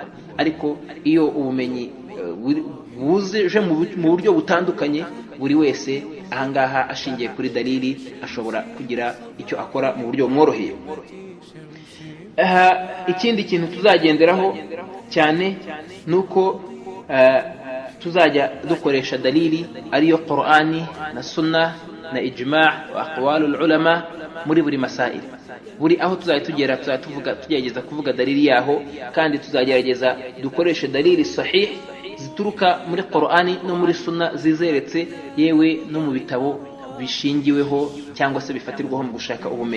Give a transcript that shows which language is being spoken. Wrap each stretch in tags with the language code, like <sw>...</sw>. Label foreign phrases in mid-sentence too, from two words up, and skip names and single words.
<rw>Ariko iyo ubumenyi buje mu buryo butandukanye, buri wese ahangaha ashingiye kuri dalili ashobora kugira icyo akora mu buryo bumworoheye. Ikindi kintu tuzagenderaho cyane nuko tuzajya dukoresha dalili ariyo Qur'ani na Sunna na</rw> <ar>الإجماع وأقوال العلماء</ar> <rw>muri buri masail. Buri aho tuzajya tugera tugerageza kuvuga dalili yaho, kandi tuzagerageza dukoreshe dalili sahih zituruka muri Qur'ani no muri Sunna zizeretse, yewe no mu bitabo bishingiweho cyangwa se bifatirwaho mu gushaka ubumenyi.</rw>